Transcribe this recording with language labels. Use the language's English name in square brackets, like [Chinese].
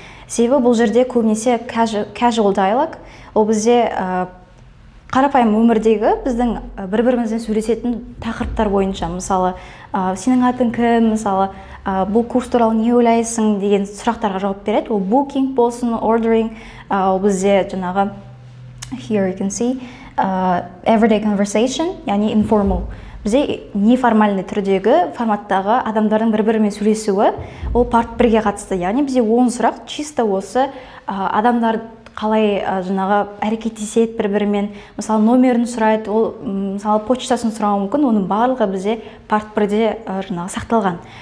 [Kazakh] Себебі бұл жерде көбінесе [English] casual dialogue. [Kazakh] Ол бізде қарапайым өмірдегі біздің бір-бірімізбен сөйлесетін тақырыптар бойынша. Мысалы, сенің атың кім? Мысалы, бұл курс туралы не ойлайсың деген сұрақтарға жауап береді. Ол booking болсын, ordering. Ол бізде жаңағы [English] here you can see everyday conversation, [Kazakh] яғни informal. Бізде неформальный түрдегі форматтағы адамдардың бір-бірімен сөйлесуі, ол парт 1-ге қатысты. Яғни бізде 10 сұрақ чисто осы адамдар қалай жаңағы әрекеттеседі бір-бірімен, мысалы номерін сұрайды, ол мысалы почтасын сұрауы мүмкін, оның барлығы бізде парт 1-де жаңағы сақталған.